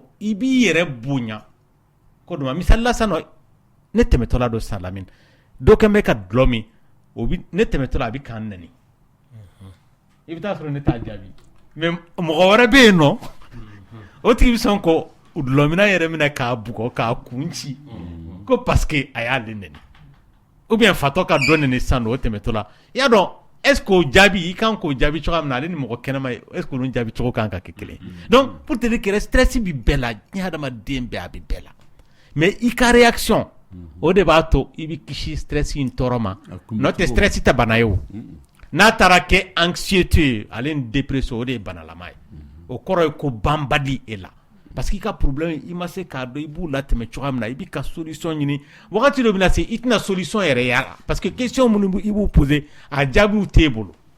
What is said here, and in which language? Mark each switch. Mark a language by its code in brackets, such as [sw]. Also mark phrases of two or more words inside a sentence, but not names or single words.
[bm] i b'i yɛrɛ bonya ko dɔ ma misali la sisan nɔ ne tɛmɛtɔla dɔ sisan Lamini dɔ kɛlen bɛ ka dulɔ min o bi ne tɛmɛtɔla a bɛ k'an nɛni i bɛ taa sɔrɔ ne t'a jaabi mais mɔgɔ wɛrɛ bɛ yen nɔ o tigi bɛ sɔn ko dulɔmina yɛrɛ minɛ k'a bugɔ k'a kun ci ko [fr] parce que [bm] a y'ale nɛni [fr] ou bien [bm] fatɔ ka dɔ nɛni sisan nɔ o tɛmɛtɔla i y'a dɔn [fr] est-ce que [bm] o jaabi i kan k'o jaabi cogoya min na ale ni mɔgɔ kɛnɛma ye [fr] est-ce que [bm] olu jaabi cogo kan ka kɛ kelen [fr] donc pour te dire que [bm] stress bi bɛɛ la diɲɛ hadamaden bɛɛ a bɛ bɛɛ la mais i ka réaction o de b'a to i bɛ kisi stress in tɔɔrɔ ma n'o tɛ stress tɛ bana ye o n'a taara kɛ anxiété ye ale ni dépression o de ye banalama ye o kɔrɔ ye ko banbali e la [fr] parce que [bm] i ka problème i ma se k'a dɔn i b'u latɛmɛ cogoya min na i bɛ ka solution ɲini wagati dɔ bɛ na se i tɛna solution yɛrɛ y'a la [fr] parce que [bm] question minnu i b'u poser a jaabiw t'e bolo